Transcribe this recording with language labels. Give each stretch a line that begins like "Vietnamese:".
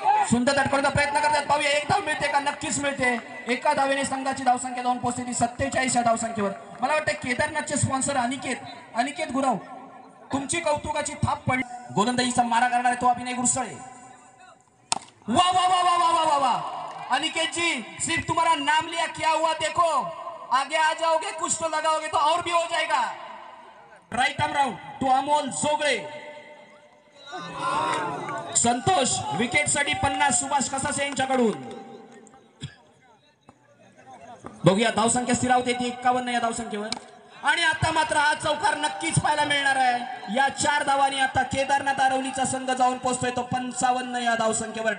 Marathi: सुंदर तटकरण्याचा प्रयत्न करतात. पाहूया एक धाव मिळते का. नक्कीच मिळते. एका धावेने संघाची धावसंख्या जाऊन पोहोचते ती 47 या धावसंख्येवर. मला वाटतं केदारनाथचे स्पॉन्सर अनिकेत गुरव तुमची कौतुकाची थाप पडली. गोलंदाजीचा मारा करणार आहे तो अभिनय गुरसळे.
Hindi: वा वा वा वा वा वा वा अनिकेत जी सिर्फ तुम्हारा नाम लिया क्या हुआ देखो, आगे आ जाओगे कुछ तो लगाओगे तो और भी हो जाएगा.
English: Right arm round to Amol Jogle.
Marathi: Santosh wicket साठी 50 सुभाष कसासे यांच्याकडून. बघूया धावसंख्या स्थिरावते ती 51 या धावसंख्येवर. आणि आता मात्र हा चौकार नक्कीच पाहायला मिळणार आहे. या 4 धावांनी आता केदारनाथ आरवलीचा संघ जाऊन पोहोचतोय तो 55 या धावसंख्येवर.